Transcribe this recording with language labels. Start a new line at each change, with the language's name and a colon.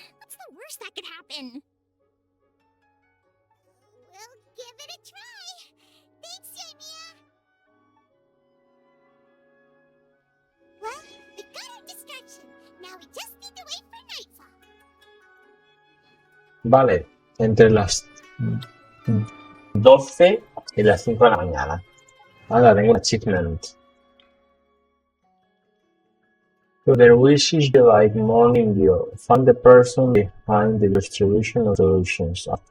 English: What's the worst that could happen? We'll give it a try. Thanks, Yoimiya. Well, we got our distraction. Now we just need to wait for nightfall.
Spanish: Vale. Entre las 12 y las 5 de la mañana. Ahora tengo un achievement.
English: To their wishes, you like morning dew. Find the person behind the distribution of solutions.